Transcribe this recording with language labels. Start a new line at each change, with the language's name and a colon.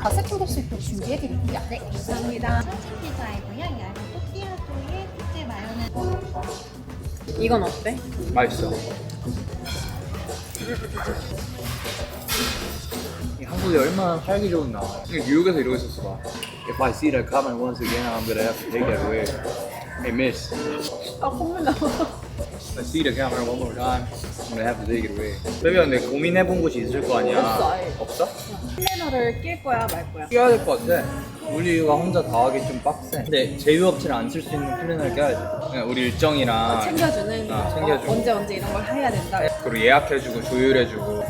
Korean: 다 세팅 도시표 준비해드릴게요. 네, 감사합니다. 천식 피자이고요. 얇은 또띠아또에 특제 마요네즈. 이건 어때? 맛있어. 이 한국이 얼마나 살기 좋은 나라. 뉴욕에서 이러고 있었어 봐.
English: If I see that comment once again, I'm gonna have to take it away. Hey miss,
Korean: 아 콧물 나와.
English: if I see the camera one more time, I'm gonna have to take it away.
Korean: 베비야 근데 고민해본 곳이 있을 거 아니야? 없어, 아예. 없어? 플래너를 낄 거야 말 거야? 껴야 될 것 같아. 우리가 혼자 다 하기 좀 빡세. 근데 제휴업체를 안 쓸 수 있는 플래너를 껴야지. 그냥 우리 일정이랑 챙겨주는. 챙겨주고. 언제 이런 걸 해야 된다. 그리고 예약해주고 조율해주고.